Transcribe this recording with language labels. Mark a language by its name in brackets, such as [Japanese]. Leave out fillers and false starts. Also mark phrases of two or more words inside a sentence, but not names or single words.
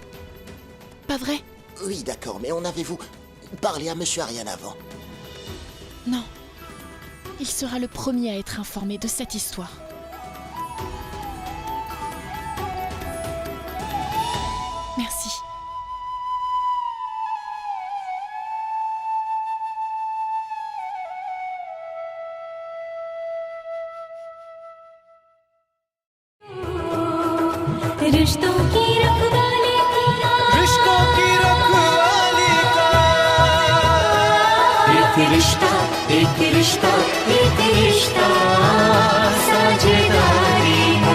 [French] Pas vrai? Oui, d'accord, mais en avez-vous parlé à Monsieur Ariane avant? Non. Il sera le premier à être informé de cette histoire. Merci. [Hindi] रिश्तों की रखवाली रिश्तों की रखवाली का एक रिश्ता साझेदारी